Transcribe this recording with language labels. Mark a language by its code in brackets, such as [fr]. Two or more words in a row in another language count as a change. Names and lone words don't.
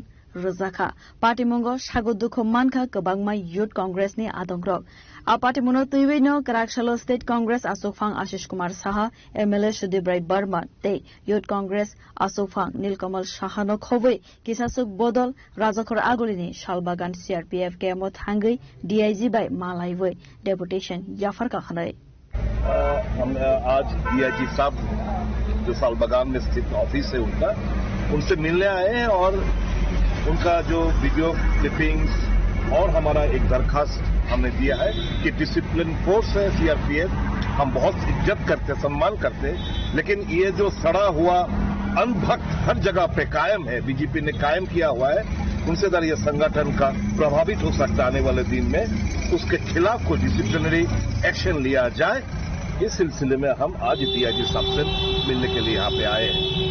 [trp] Rozaka Party Mongo Shagodukho Manka Kabangma Youth Congress ni Adongrok A Party Monotoi no Karaksalo State Congress Asokfang Ashish Kumar Saha MLA Sudibrai Barman Te Youth Congress Asokfang Nilkamal Shahano Khoboi Kisasuk Bodol Rajakor Agolini Shalbagan CRPF Kemot Hangai DIG by Malayway Deputation Jafar Kakhanai [hi] हम आज DIG साहब जो सालबागान में स्थित ऑफिस है उनसे मिलने आए हैं और उनका जो [en] video clippings [hi] और हमारा एक दरखास्त हमने दिया है कि [en] discipline force [hi] है CRPF हम बहुत इज्जत करते सम्मान करते लेकिन ये जो सड़ा हुआ अंधभक्त हर जगह पे कायम है BJP ने कायम किया हुआ है उनसे अगर ये संगठन का प्रभावित हो सकता आने वाले दिन में उसके खिलाफ कोई [en] disciplinary action [hi] लिया जाए इस सिलसिले में हम आज DIG साहब से मिलने के लिए यहाँ पे आए हैं